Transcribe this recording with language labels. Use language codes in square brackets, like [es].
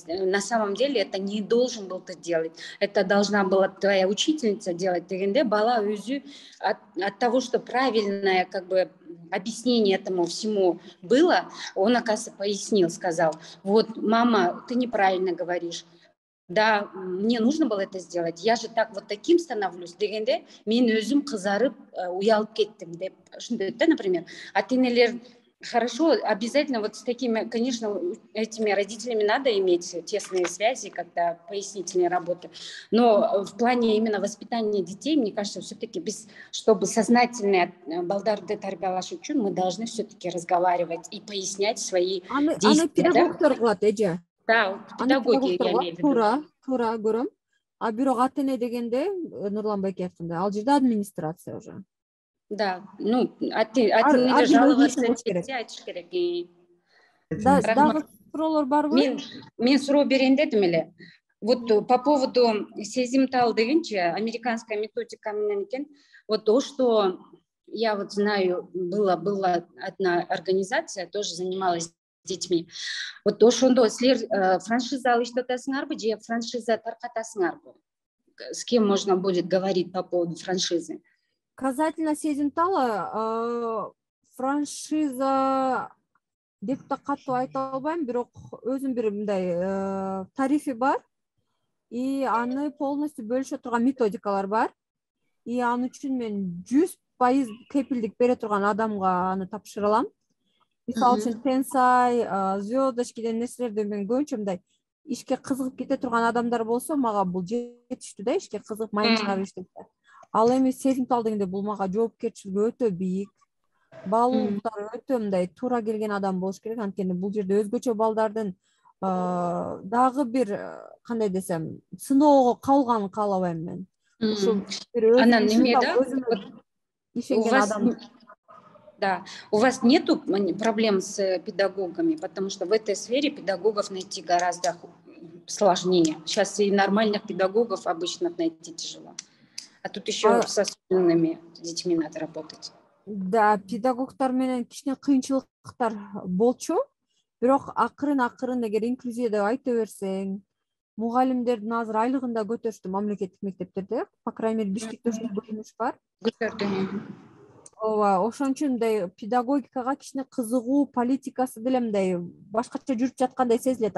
[ru] На самом деле это не должен был ты делать. Это должна была твоя учительница делать. [ky] Дегенде бала өзү [ru] от того, что правильное как бы объяснение этому всему было, он, оказывается, пояснил, сказал, вот, мама, ты неправильно говоришь. Да, мне нужно было это сделать. Я же так вот таким становлюсь. [ky] Дегенде мен өзүм кызарып, уялып кеттим деп. [ru] Да, например, [ky] ата энелер [ru] хорошо, обязательно вот с такими, конечно, этими родителями надо иметь тесные связи, когда пояснительные работы. Но в плане именно воспитания детей, мне кажется, все-таки чтобы сознательные [ky] балдарды тарбиялаш үчүн, [ru] мы должны все-таки разговаривать и пояснять свои действия. [ky] Аны педагогтор кылат, эже. [ru] Да, педагогия я имею в виду. [ky] Туура көрөм. А бирок ата эне дегенде, Нурлан Байке айткандай, ал жерде администрация уже. [ru] Да, ну, [ky] ата энелер жаловаться айтыш керек. Дагы суроолор барбы? Мен суроо берейин дедим эле. [ru] Вот по поводу [ky] сезимтал дегенчи, [ru] американская методика [ky] менен экен. [ru] Вот то, что я вот знаю, была одна организация, тоже занималась детьми. [ky] Вот ошондо силер франшиза алып атасыңарбы же франшиза таркатасыңарбы? [ru] С кем можно будет говорить по поводу франшизы? [ky] Касательно сезимтала, франшиза деп да катуу айта албайм, бирок өзүм бир мындай тарифи бар. И аны полностью бөлүшө турган методикалар бар. И аны үчүн мен 100% кепилдик бере турган адамга аны тапшыра алам. Мисалы үчүн Тенсай, звездочки деген нерселерди мен көбүнчө мындай ишке кызыгып кете турган адамдар болсо, мага бул жетиштүү да, ишке кызыгып майын чыгарып иштесе. Ал эми сезимтал дегенде бул мага жоопкерчилиги өтө бийик. Баалуулуктары өтө мындай туура келген адам болуш керек. Анткени бул жерде өзгөчө балдардын дагы бир кандай десем, сыноого калганын каалабайм мен. Ушу бир анан эме да, ишенген адам. [ru] Да, у вас нету проблем с педагогами, потому что в этой сфере педагогов найти гораздо сложнее. Сейчас и нормальных педагогов обычно найти тяжело. А тут еще с особенными детьми надо работать. [ky] Да, педагогтар менен кичине кыйынчылыктар болчу. Бирок акырын эгер инклюзия деп айта берсең, мугалимдердин азыр айлыгын да көтөрүштү мамлекеттик мектептерде. [ru] По крайней мере, [ky] Бишкекте ушул бөлүнүш бар. Ооба, ошон үчүн мындай педагогикага кичине кызыгуу, политикасы деле мындай башкача жүрүп жаткандай сезилет.